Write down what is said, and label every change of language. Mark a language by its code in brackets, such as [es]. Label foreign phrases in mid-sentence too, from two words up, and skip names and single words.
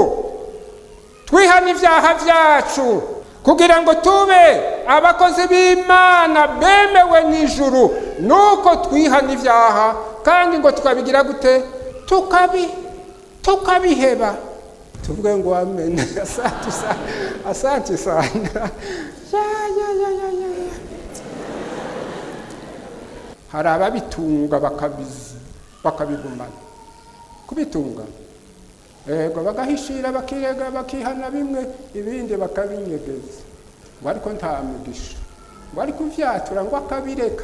[rn] Twihana ivyaha vyacu kugira ngo tube abakozi b'Imana bemewe n'ijuru. Nuko twihana ivyaha kandi ngo tukabigira gute? Tukabiheba. Tuvuge ngo amen. [sw] Asante sana. Ya. [rn] Hari ababitunga bakabigumana. Kubitunga ego bagahishira bakirega bakihana bimwe, ibindi bakabinyegeza. Ariko nta mugisha. Bari kuvyatura ngo akabireka.